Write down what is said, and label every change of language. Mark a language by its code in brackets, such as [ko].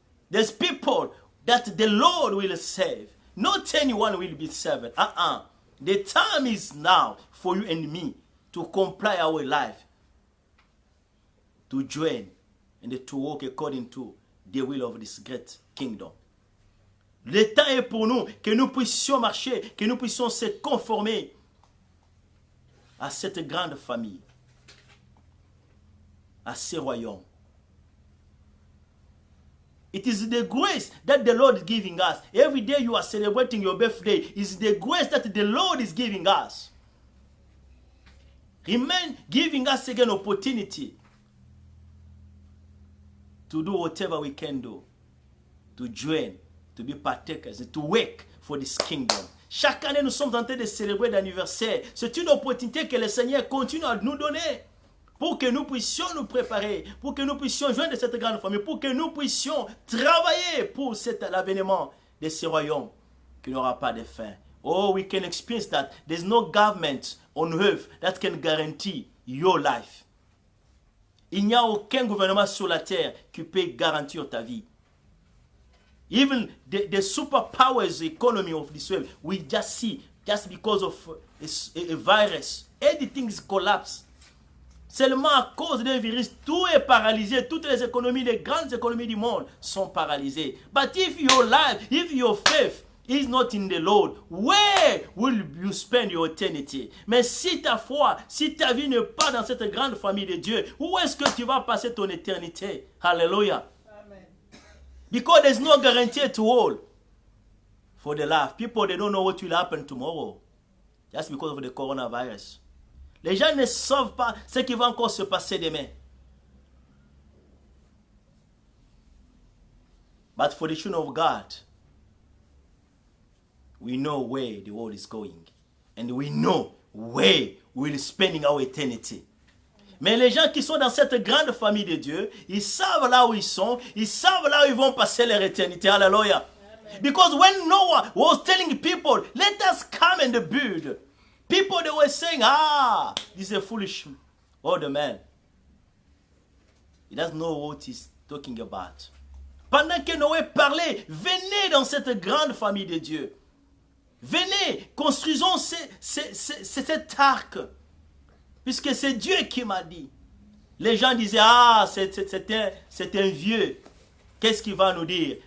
[en] There's people that the Lord will save. Not anyone will be saved. The time is now for you and me to comply our life, to join and to walk according to the will of this great kingdom. [fr] Le temps est pour nous que nous puissions marcher, que nous puissions se conformer à cette grande famille, à ce royaume. [en] It is the grace that the Lord is giving us. Every day you are celebrating your birthday. It's the grace that the Lord is giving us. Remain giving us again opportunity to do whatever we can do. To join, to be partakers, to work for this kingdom. [fr] Chaque année, nous sommes en train de célébrer l'anniversaire. C'est une opportunité que le Seigneur continue à nous donner. Pour que nous puissions nous préparer, pour que nous puissions joindre cette grande famille, pour que nous puissions travailler pour l'avènement de ce royaume qui n'aura pas de fin. [en] Oh, we can experience that. There's no government on earth that can guarantee your life. [fr] Il n'y a aucun gouvernement sur la terre qui peut garantir ta vie. [en] Even the superpowers economy of this world, we just see, just because of a virus, everything is collapsed. [fr] Seulement à cause d'un virus, tout est paralysé. Toutes les économies, les grandes économies du monde sont paralysées. [en] But if your life, if your faith is not in the Lord, where will you spend your eternity? [fr] Mais si ta foi, si ta vie n'est pas dans cette grande famille de Dieu, où est-ce que tu vas passer ton éternité? [en] Hallelujah. Amen. Because there's no guarantee at all for the life. People, they don't know what will happen tomorrow. Just because of the coronavirus. [fr] Les gens ne savent pas ce qui va encore se passer demain. [en] But for the children of God, we know where the world is going. And we know where we'll be spending our eternity. [fr] Mais les gens qui sont dans cette grande famille de Dieu, ils savent là où ils sont, ils savent là où ils vont passer leur éternité. [en] Hallelujah. Because when Noah was telling people, let us come and build People, they were saying, this is a foolish old man. He doesn't know what he's talking about. [fr] Pendant que Noé parlait, venez dans cette grande famille de Dieu. Venez, construisons cet arc. Puisque c'est Dieu qui m'a dit. Les gens disaient, c'est un vieux. Qu'est-ce qu'il va nous dire?